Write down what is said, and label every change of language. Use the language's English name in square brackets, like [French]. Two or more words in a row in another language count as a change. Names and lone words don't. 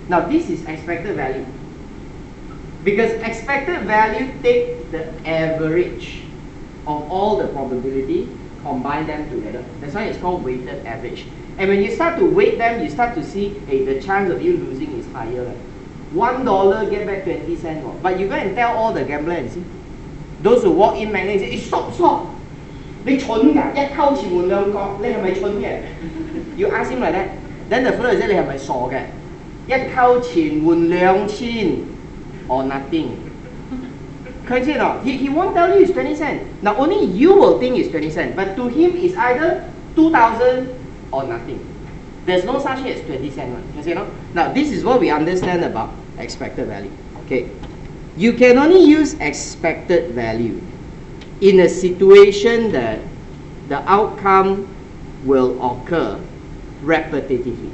[English] Now, this is expected value. Because expected value take the average of all the probability, combine them together. That's why it's called weighted average. And when you start to weight them, you start to see, hey, the chance of you losing is higher. Right? $1 get back 20 cents. But you go and tell all the gamblers and see, those who walk in, man, they say, stop. [Cantonese] 你蠢㗎，一溝錢換兩角，你係咪蠢嘅？ [English] You ask him like that. Then the fellow will say, [Cantonese] 你係咪傻嘅？一溝錢換2000 [English] or nothing. Correct or not? He won't tell you it's 20 cents. Now only you will think it's 20 cents, but to him it's either 2,000 or nothing. There's no such thing as 20 cents. You know? Now this is what we understand about expected value. Okay, you can only use expected value in a situation that the outcome will occur repetitively.